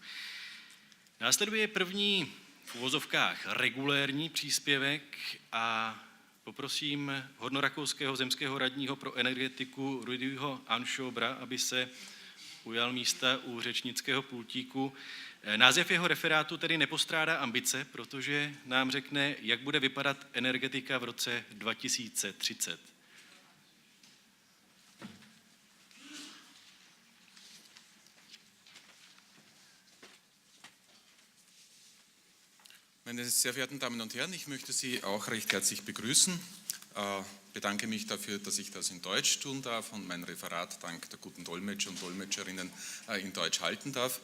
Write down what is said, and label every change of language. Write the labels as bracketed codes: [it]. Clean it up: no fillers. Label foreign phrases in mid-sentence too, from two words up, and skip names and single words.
[cs] Následuje první v uvozovkách regulérní příspěvek a poprosím hornorakouského zemského radního pro energetiku Rudyho Anschobra, aby se ujal místa u řečnického pultíku. Název jeho referátu tedy nepostrádá ambice, protože nám řekne, jak bude vypadat energetika v roce 2030. [de] Meine sehr verehrten Damen und Herren, ich möchte Sie auch recht herzlich begrüßen. Bedanke mich dafür, dass ich das in Deutsch tun darf und mein Referat dank der guten Dolmetscher und Dolmetscherinnen in Deutsch halten darf.